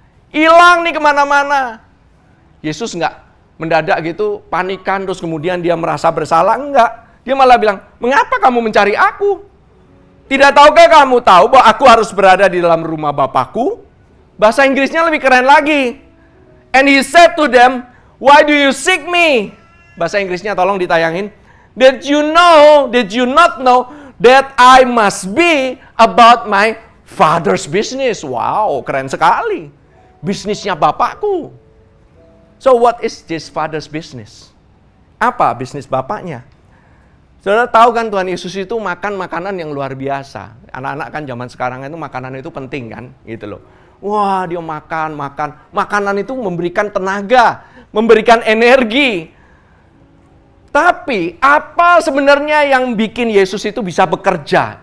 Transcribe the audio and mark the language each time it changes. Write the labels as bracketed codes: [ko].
[id] Hilang nih kemana-mana." Yesus nggak mendadak gitu, panikan, terus kemudian dia merasa bersalah. Enggak. Dia malah bilang, "Mengapa kamu mencari aku? Tidak tahukah kamu tahu bahwa aku harus berada di dalam rumah Bapakku?" Bahasa Inggrisnya lebih keren lagi. [en] "And he said to them, why do you seek me?" [id] Bahasa Inggrisnya tolong ditayangin. [en] Did you not know that I must be about my father's business?" [id] Wow, keren sekali. Bisnisnya Bapakku. [en] So what is this father's business? [id] Apa bisnis Bapaknya? Saudara tahu kan Tuhan Yesus itu makan makanan yang luar biasa. Anak-anak kan zaman sekarang itu makanan itu penting kan, gitu loh. Wah, dia makan. Makanan itu memberikan tenaga, memberikan energi. Tapi apa sebenarnya yang bikin Yesus itu bisa bekerja?